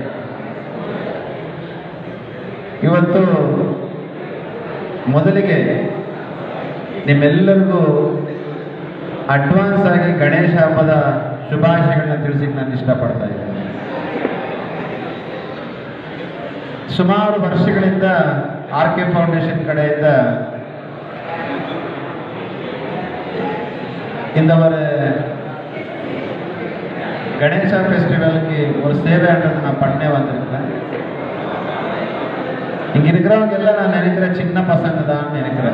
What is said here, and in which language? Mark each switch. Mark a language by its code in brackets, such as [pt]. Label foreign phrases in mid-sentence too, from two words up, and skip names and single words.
[kn] ಇವತ್ತು ಮೊದಲಿಗೆ ನಿಮ್ಮೆಲ್ಲರಿಗೂ ಅಡ್ವಾನ್ಸ್ ಆಗಿ ಗಣೇಶ ಹಬ್ಬದ ಶುಭಾಶಯಗಳನ್ನ ತಿಳಿಸಿಕ್ಕೆ ನಾನು ಇಷ್ಟಪಡ್ತಾ ಇದ್ದೇನೆ. ಸುಮಾರು ವರ್ಷಗಳಿಂದ ಆರ್ಕೆ ಫೌಂಡೇಶನ್ ಕಡೆಯಿಂದ [ta] இந்த ஒரு கணேசா ஃபெஸ்டிவலுக்கு ஒரு சேவைன்றது நான் பண்ணே வந்திருக்கேன். இங்க இருக்கிறவங்க எல்லாம் நான் நினைக்கிற சின்ன பசங்க தான் நினைக்கிறேன்.